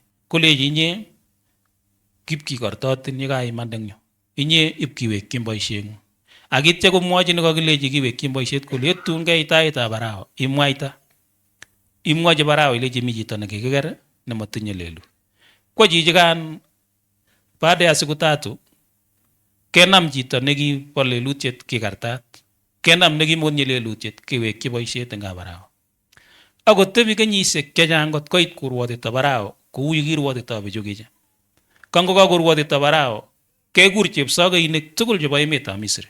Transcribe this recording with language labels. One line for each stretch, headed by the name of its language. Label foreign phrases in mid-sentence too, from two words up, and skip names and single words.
Kalenjin: Kolechi inye kipkikortotin yekaimande eng yu. Inye ipkiwekyin boisieng'ung. Ak ityo komwochi nekakilechi kiwekyin boisiet kole yetun keit taitab Farao imwaita. Imwochi Farao ilechi mi chito nekikiker nematinye lelut. Kwa chichikan
Swahili: baada ya siku 3
Kalenjin: kenam chito nekibo lelutiet kikartat. Kenam nekimotinye lelutiet kiwekyi boisiet eng Farao. Akotebi kenyisiek chechang kot koit kurwotito Farao kou yekirwotito bichu kiche. Kangokakorwotito Farao kekur chepsokeinik tugul chebo emetab Misri.